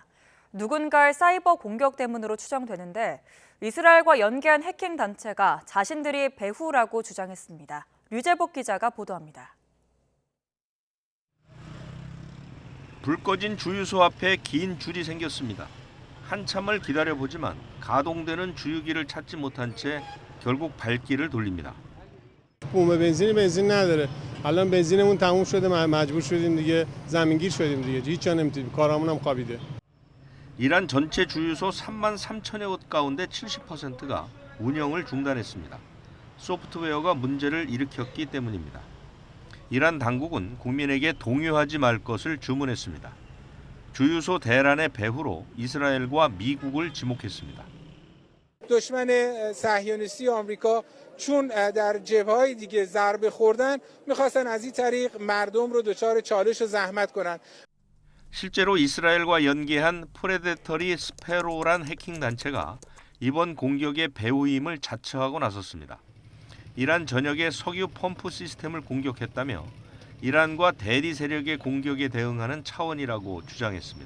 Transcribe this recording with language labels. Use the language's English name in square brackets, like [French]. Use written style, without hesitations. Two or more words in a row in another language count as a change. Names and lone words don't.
[Korean] 누군가의 사이버 공격 때문으로 추정되는데 이스라엘과 연계한 해킹 단체가 자신들이 배후라고 주장했습니다. 류재복 기자가 보도합니다. 불 꺼진 주유소 앞에 긴 줄이 생겼습니다. 한참을 기다려보지만 가동되는 주유기를 찾지 못한 채 결국 발길을 돌립니다. [Persian] بوم بنزین نداره. الان بنزینمون تموم شده مجبور شدیم دیگه زمینگیر شدیم دیگه. هیچ جا نمیتونیم. کارامون هم خوابیده. [Korean] 이란 전체 주유소 3만 3천여 곳 가운데 70%가 운영을 중단했습니다. 소프트웨어가 문제를 일으켰기 때문입니다. 이란 당국은 국민에게 동요하지 말 것을 주문했습니다. 주유소 대란의 배후로 이스라엘과 미국을 지목했습니다. [Persian] دشمن صهیونیستی آمریکا چون در جبهه‌های دیگه ضربه خوردن می‌خواستن از این طریق مردم رو دچار چالش و زحمت کنن. [Korean] 실제로 이스라엘과 연계한 프레데터리 스페로란 해킹 단체가 이번 공격의 배후임을 자처하고 나섰습니다. 이란 전역의 석유 펌프 시스템을 공격했다며 이란과 대리 세력의 공격에 대응하는 차원이라고 주장했습니다.